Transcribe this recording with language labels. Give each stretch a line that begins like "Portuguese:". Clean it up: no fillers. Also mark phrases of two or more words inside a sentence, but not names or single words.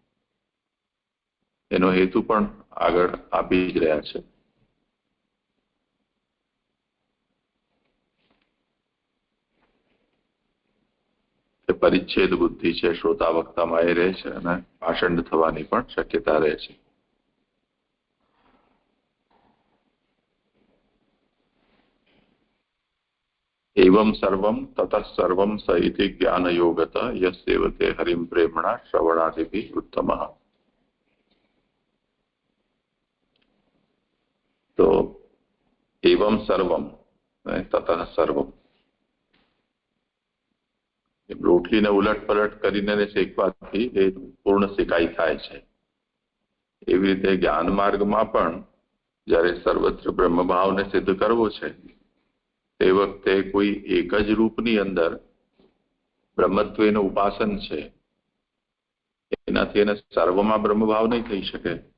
Gujarati: એનો હેતુ પણ આગળ આપી જ રહ્યા છે. પરિચ્છેદ બુદ્ધિ છે, શ્રોતા વક્તામાં એ રહે છે અને ભાષણ થવાની પણ શક્યતા રહે છે.
Sanskrit: एवं सर्वं ततः सर्वं स इति ज्ञानयोगत यस्येवते हरिं प्रेमणा श्रवणादिभिः उत्तमः. तो एवं सर्वं ततः सर्वं,
Gujarati: રોટલીને ઉલટ પલટ કરીને શેકવાથી એ પૂર્ણ શેકાઈ થાય છે. એવી રીતે જ્ઞાન માર્ગમાં પણ જ્યારે સર્વત્ર બ્રહ્મભાવને સિદ્ધ કરવો છે તે વખતે કોઈ એક જ રૂપની અંદર બ્રહ્મત્વનું ઉપાસન છે, એનાથી એને સર્વમાં બ્રહ્મભાવ નહીં થઈ શકે.